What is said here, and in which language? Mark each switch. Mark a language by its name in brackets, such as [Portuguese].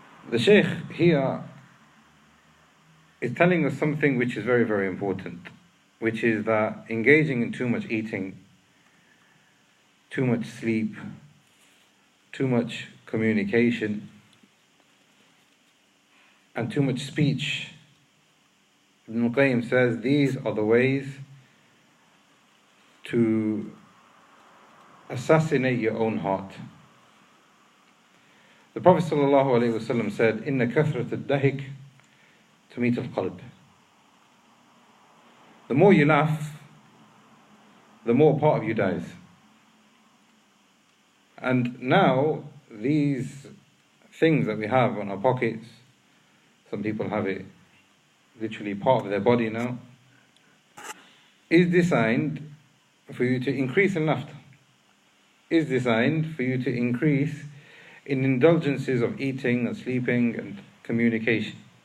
[English] The Shaykh here is telling us something which is very, very important, which is that engaging in too much eating, too much sleep, too much communication, and too much speech, Ibn Qayyim says these are the ways to assassinate your own heart. The Prophet ﷺ said, [Arabic] إِنَّ كَثْرَةَ الدَّهِكِ تُمِيتُ الْقَلْبِ. [English] The more you laugh, the more part of you dies. And now, these things that we have on our pockets, some people have it literally part of their body now, is designed for you to increase in laughter, is designed for you to increase in indulgences of eating and sleeping and communication.